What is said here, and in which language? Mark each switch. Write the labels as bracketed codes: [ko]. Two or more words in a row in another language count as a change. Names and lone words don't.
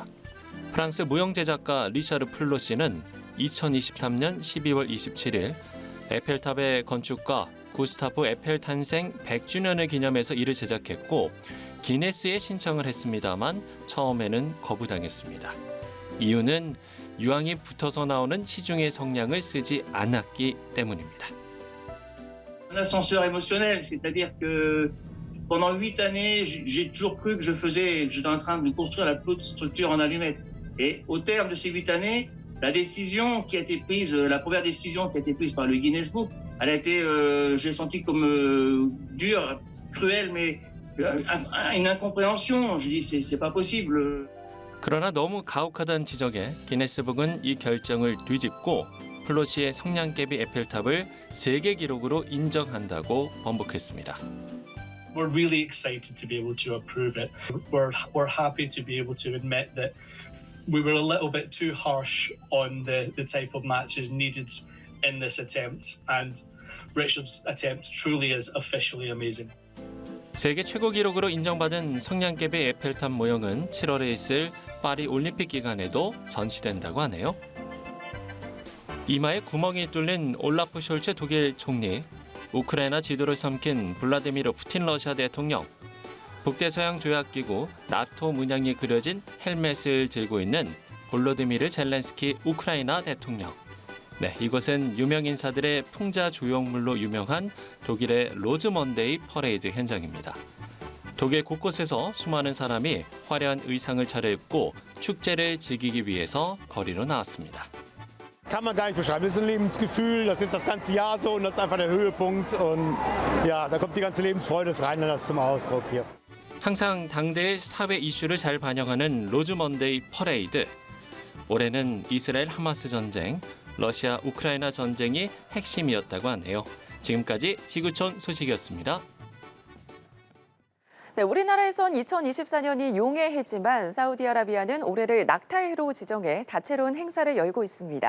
[ko] 프랑스 무용 제작가 리샤르 플로 씨는 2023년 12월 27일 에펠탑의 건축가 구스타프 에펠 탄생 100주년을 기념해서 이를 제작했고 기네스에 신청을 했습니다만 처음에는 거부당했습니다. 이유는 유황이 붙어서 나오는 시중의 성냥을 쓰지 않았기 때문입니다. [fr] L'ascenseur émotionnel, c'est-à-dire que pendant 8 années, j'ai toujours cru que j'étais en train de construire la plus haute structure en allumettes. Et au terme de ces 8 années, la décision qui a été prise, la première décision qui a été prise par le Guinness Book, elle a été, je l'ai senti comme dure, cruelle, mais une incompréhension. Je dis c'est pas possible. [ko] 그러나 너무 가혹하다는 지적에 기네스북은 이 결정을 뒤집고 플로 씨의 성냥개비 에펠탑을 세계 기록으로 인정한다고 번복했습니다. [en] We're really excited to be able to approve it. We're happy to be able to admit that we were a little bit too harsh on the type of matches needed in this attempt, and Richard's attempt truly is officially amazing. [ko] 세계 최고 기록으로 인정받은 성냥개비 에펠탑 모형은 7월에 있을 파리 올림픽 기간에도 전시된다고 하네요. 이마에 구멍이 뚫린 올라프 숄츠 독일 총리, 우크라이나 지도를 삼킨 블라디미르 푸틴 러시아 대통령, 북대서양 조약기구 나토 문양이 그려진 헬멧을 들고 있는 볼로디미르 젤렌스키 우크라이나 대통령. 네, 이곳은 유명 인사들의 풍자 조형물로 유명한 독일의 로즈먼데이 퍼레이드 현장입니다. 독일 곳곳에서 수많은 사람이 화려한 의상을 차려입고 축제를 즐기기 위해서 거리로 나왔습니다. [de] Kann man gar nicht beschreiben. Das ist ein Lebensgefühl, das ist das ganze Jahr so und das ist einfach der Höhepunkt. Und ja, da kommt die ganze Lebensfreude des Rheinländers zum Ausdruck hier. [ko] 항상 당대의 사회 이슈를 잘 반영하는 로즈 먼데이 퍼레이드. 올해는 이스라엘 하마스 전쟁, 러시아 우크라이나 전쟁이 핵심이었다고 하네요. 지금까지 지구촌 소식이었습니다. 네, 우리나라에선 2024년이 용의 해지만 사우디아라비아는 올해를 낙타의 해로 지정해 다채로운 행사를 열고 있습니다.